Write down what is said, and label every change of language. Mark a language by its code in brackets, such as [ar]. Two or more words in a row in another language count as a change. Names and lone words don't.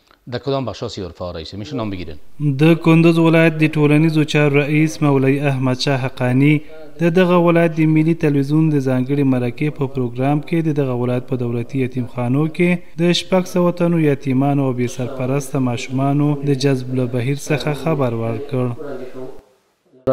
[fa] در کدام بخشا سیورفا رئیسه میشه نام بگیرن؟ [ps] د کندوز ولایت د ټولنیزو چارو رئیس مولوی احمد شاه حقانی د دغه ولایت د ملي تلویزیون د ځانګړي مرکې په پروګرام کې د دغه ولایت په دولتي یتیمخانو کې د 600 تنو یتیمانو او بې سرپرسته ماشومانو د جذب له بهیر څخه خبر ورکړ.